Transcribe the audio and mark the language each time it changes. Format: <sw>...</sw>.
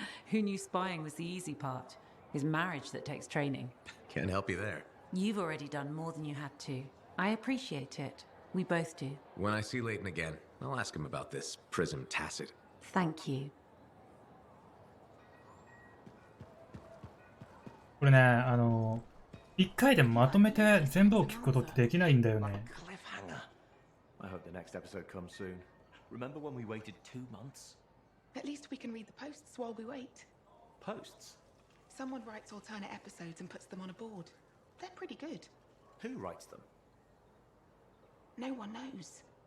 <en>Who knew spying was the easy part? His marriage that takes training. Can't help you there. You've already done more than you had to. I appreciate it. We both do. When I see Leighton again, I'll ask him about this prism tacit. Thank you.</en> <ja>これね、一回でまとめて全部を聞くことってできないんだよね。</ja> <en>I hope the next episode comes soon. Remember when we waited 2 months? At least we can read the posts while we wait. Posts? Someone writes alternate episodes and puts them on a board. They're pretty good. Who writes them? No one knows.</en>